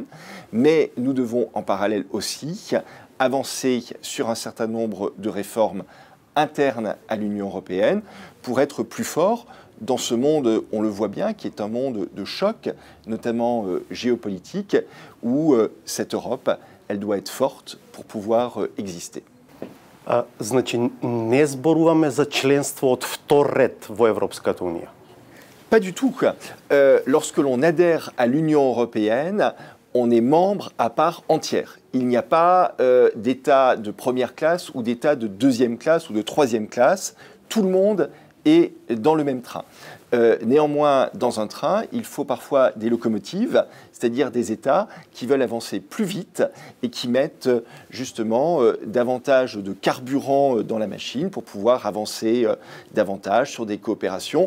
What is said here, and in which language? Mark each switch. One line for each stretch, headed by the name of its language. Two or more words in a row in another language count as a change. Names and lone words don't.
French: Mais nous devons en parallèle aussi avancer sur un certain nombre de réformes internes à l'Union européenne pour être plus forts dans ce monde, on le voit bien, qui est un monde de choc, notamment géopolitique, où cette Europe, elle doit être forte pour pouvoir exister.
Macedonian: Значи не зборуваме за членство од втор ред во Европската унија.
French: Pas du tout. Lorsque l'on adhère à l'Union européenne, on est membre à part entière. Il n'y a pas d'État de première classe ou d'État de deuxième classe ou de troisième classe. Tout le monde est dans le même train. Néanmoins, dans un train, il faut parfois des locomotives, c'est-à-dire des États qui veulent avancer plus vite et qui mettent justement davantage de carburant dans la machine pour pouvoir avancer davantage sur des coopérations.